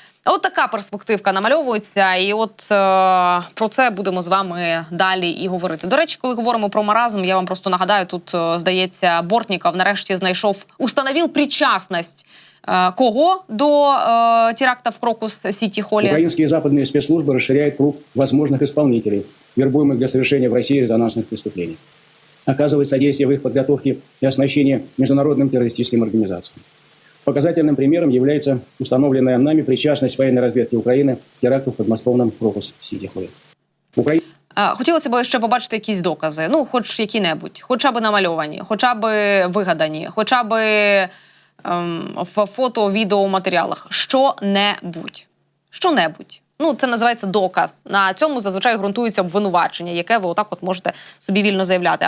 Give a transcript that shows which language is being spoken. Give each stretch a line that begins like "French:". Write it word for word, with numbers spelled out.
Ukrainian: От така перспективка намальовується, і от е, про це будемо з вами далі і говорити. До речі, коли говоримо про маразм, я вам просто нагадаю, тут, е, здається, Бортніков нарешті знайшов, установив причастність е, кого до е, теракта в Крокус-Сіті-Холле.
Russian: Украинские западные спецслужбы расширяют круг возможных исполнителей, вербуемых для совершения в России резонансных преступлений. Оказывают содействие в их подготовке и оснащении международным террористическим организациям. Показательным примером является установленная нами причастность военной разведки Украины к теракту в подмосковном Крокус-Сіті-Холле.
Ukrainian: Украї... Хотілося б ще побачити якісь докази, ну, хоч які-небудь, хоча б намальовані, хоча б вигадані, хоча б ем, в фото, відео, матеріалах. Що-небудь. Що-небудь. Ну, це називається доказ. На цьому зазвичай ґрунтується обвинувачення, яке ви отак от можете собі вільно заявляти.